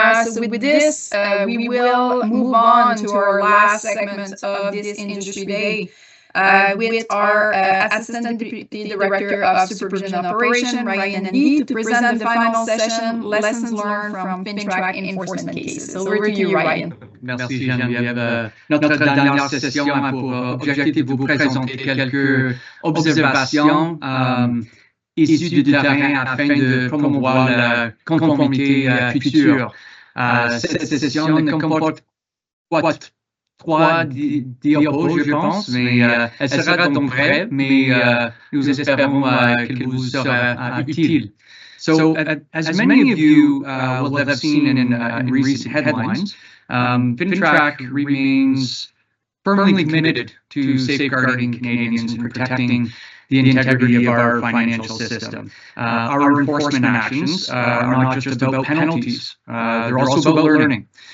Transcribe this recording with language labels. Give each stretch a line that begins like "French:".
English: So with this, we will move on to our last segment of this Industry Day with our Assistant Deputy Director of Supervision and Operation, Ryan Lee, to present the final session, Lessons Learned from FINTRAC Enforcement Cases. Over to you, Ryan.
French: Merci Geneviève. Notre dernière session a pour objectif de vous présenter quelques observations issues du terrain afin de promouvoir la conformité future. Cette session ne comporte pas trois diapos, je pense, mais elle sera donc brève, mais nous espérons qu'elle vous sera utile.
English: So, as many of you will have seen in recent headlines, FINTRAC remains firmly committed to safeguarding Canadians and protecting the integrity of our financial system. Our enforcement actions are not just about penalties, they're also about learning.